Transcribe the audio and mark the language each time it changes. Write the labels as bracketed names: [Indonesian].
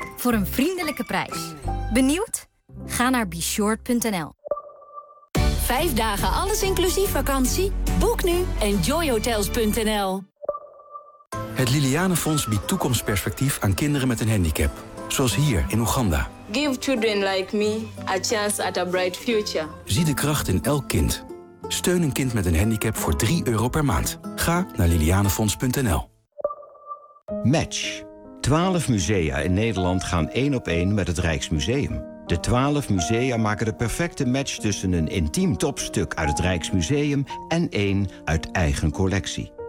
[Dutch] Voor een vriendelijke prijs. Benieuwd? Ga naar besure.nl. 5 dagen alles inclusief vakantie? Boek nu enjoyhotels.nl. Het Liliane Fonds biedt toekomstperspectief aan kinderen met een handicap. Zoals hier in Oeganda. [English] Give children like me a chance at a bright future. [Dutch] Zie de kracht in elk kind. Steun een kind met een handicap voor €3 per maand. Ga naar lilianefonds.nl. Match. 12 musea in Nederland gaan 1-op-1 met het Rijksmuseum. De 12 musea maken de perfecte match tussen een intiem topstuk uit het Rijksmuseum en één uit eigen collectie.